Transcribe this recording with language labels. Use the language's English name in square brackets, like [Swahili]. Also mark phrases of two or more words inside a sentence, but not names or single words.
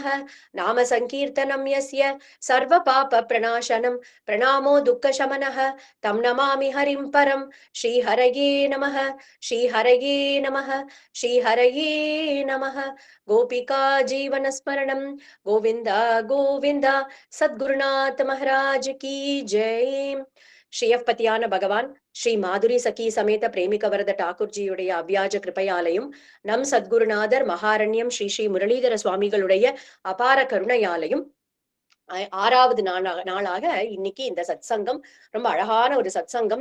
[Sanskrit] नाम संकीर्तनं यस्य सर्वपापप्रणाशनं प्रणामो दुःखशमनः तं नमामि हरिं परं। श्रीहरये नमः श्रीहरये नमः श्रीहरये नमः। गोपिका जीवनस्मरणं गोविन्द गोविन्द। [Hindi] सद्गुरुनाथ महाराज की जय। [Tamil] ஸ்ரீயப்பதியான பகவான் ஸ்ரீ மாதுரி சகி சமேத பிரேமிகவரத டாக்கூர்ஜியுடைய அவ்வியாஜ கிருபையாலையும் நம் சத்குருநாதர் மகாரண்யம் ஸ்ரீ ஸ்ரீ முரளிதர சுவாமிகளுடைய அபார கருணையாலையும் ஆறாவது நாளாக இன்னைக்கு இந்த சத்சங்கம் ரொம்ப அழகான ஒரு சத்சங்கம்.